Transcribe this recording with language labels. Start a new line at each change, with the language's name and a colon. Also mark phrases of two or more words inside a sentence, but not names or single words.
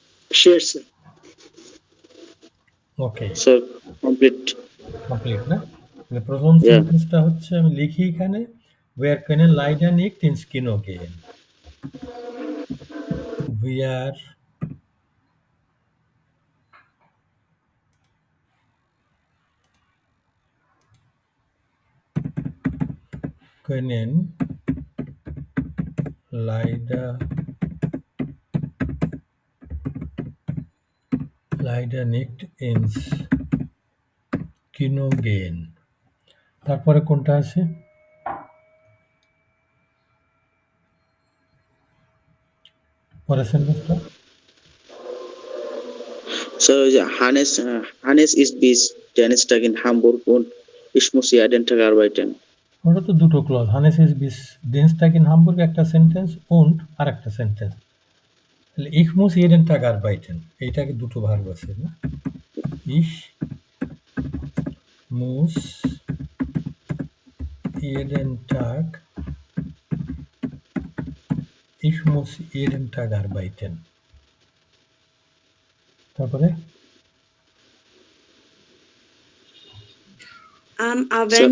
Bangla: শেয়ার স্যার। ওকে, স্যার কমপ্লিট। কমপ্লিট না? তাহলে প্রথম Yeah. সেন্টেন্সটা হচ্ছে আমি লিখি এখানে,
German: wir können leider nicht ins Kino gehen. Wir können leider nicht ins Kino gehen.
Bangla: তারপরে কোনটা আছে? পরের সেন্টেন্সটা?
German: Sir, Hannes ist bis Donnerstag in Hamburg und ich muss jeden Tag arbeiten.
Bangla: ওটা তো দুটো ক্লজ।
German: Hannes ist bis Dienstag in Hamburg
Bangla: একটা সেন্টেন্স und আরেকটা সেন্টেন্স।
German: তাহলে ich muss jeden Tag arbeiten,
Bangla: এইটাকে দুটো ভার্ব আছে না?
German: Ich muss jeden Tag arbeiten.
Bangla: তারপরে
German: Am Abend